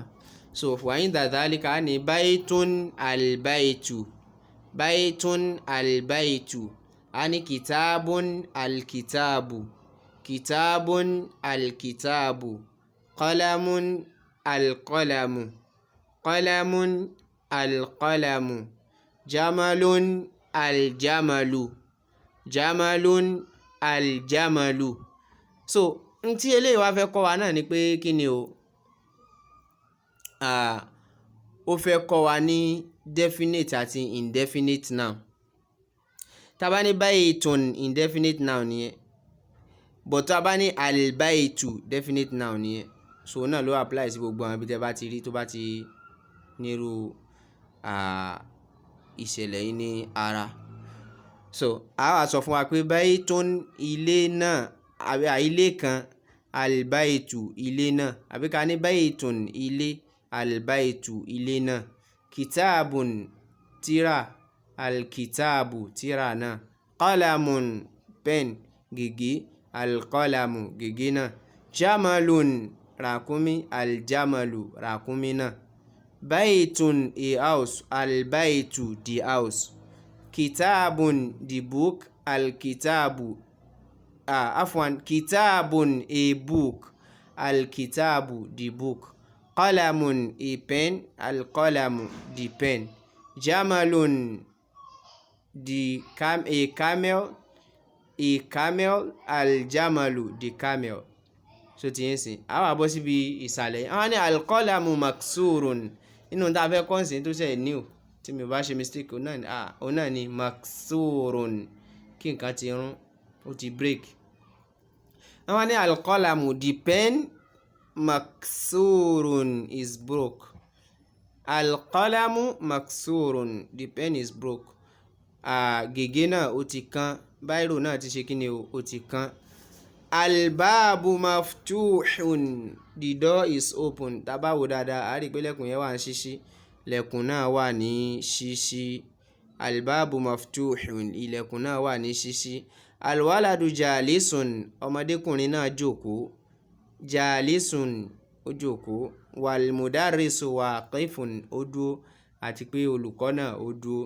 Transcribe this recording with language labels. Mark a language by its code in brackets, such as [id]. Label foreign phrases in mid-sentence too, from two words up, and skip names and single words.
[ar] So وعند ذلك ní بيت البيت, a ní كتاب الكتاب قلم القلم جمل الجمل. [yo] So n tí eléyìí wá fẹ́ kọ́ wa náà ni pé kí ni o, ó fẹ́ kọ́ wa ní definite àti [en] indefinite noun. [yo] Tá bá ní baitun [en] indefinite noun [yo] nìyẹn, but tá bá ní albaitu [en] definite noun [yo] nìyẹn. So náà ló apply sí gbogbo àwọn ibi tẹ́ bá ti rí tó bá ti nírú ìṣẹ̀lẹ̀ yìí ní ara. So a wá sọ fún wa pé baitun ilé náà àbí ilé kan, albaitu ilé náà, àbí ká ní baitun ilé, albaitu ilé náà, kitabun tírà, alkitabu tírà náà, qalamun pen gègé, alqalamu gègé náà, jamalun ràkúnmí, aljamalu ràkúnmí náà, baitun [en] a house, [yo] albaitu [en] the house, [yo] kitabun [en] the book, [yo] alkitabu [en] kitabun a book, alkitabu the book, qalamun a pen, alqalamu the pen, jamalun a camel, aljamalu the camel. [yo] So ti yẹn sìn, a wá bọ́ síbi ìsàlẹ̀ yẹn. Àwọn ní [ar] القلم مكسور [yo] nínú tá a fẹ́ kọ́ǹsìn tó ṣe new tí mi ò bá ṣe mistake òun náà ni maksurun, kí nǹkan ti rún, ó ti break. [en] Àwọn ní [ar] القلم [en] the pen maksurun is broke. [ar] القلم مكسور [en] the pen is broke. [yo] Gègé náà ó ti kán, báírò náà ti ṣe kí ni o, ó ti kán. [ar] الباب مفتوح [en] the door is open. [yo] Tá bá wò dáadáa a rí pé lẹ̀kùn yẹn wà ní ṣíṣí, lẹ̀kùn náà wà ní ṣíṣí. [ar] الباب مفتوح [yo] ilẹ̀kùn náà wà ní ṣíṣí. [ar] الولد جالس [yo] ọmọdékùnrin náà jókòó. Jalisun ó jókòó. [ar] والمدرس واقف [yo] ó dúró àti pé olùkọ́ náà ó dúró.